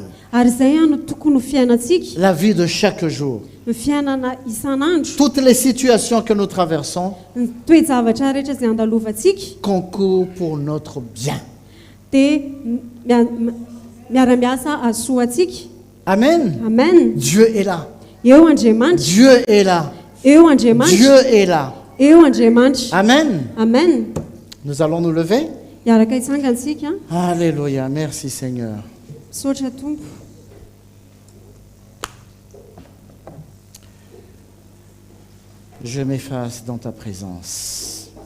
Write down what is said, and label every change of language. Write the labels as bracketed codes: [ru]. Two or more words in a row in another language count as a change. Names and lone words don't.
[mg] Ary izay a no tokony ho fiainantsika. [fr] La vie de chaque jour. [mg] Ny fiainana isan'andro. [fr] Toutes les situations que nous traversons [mg] Ny toe-javatra rehetra izay andalovantsika [fr] concourent pour notre bien. [mg] dia miara-miasa ahasoantsika. Amen. Amen. [fr] Dieu est là. [mg] Eo Andriamanitra. [fr] Dieu est là. [mg] Eo Andriamanitra. [fr] Dieu est là. [mg] Eo Andriamanitra. Amen. Amen. [fr] Nous allons nous lever. [mg] Hiaraka hitsangantsika. [fr] Alléluia. Merci Seigneur. [mg] Misaotra Tompo. [fr] Je m'efface dans ta présence.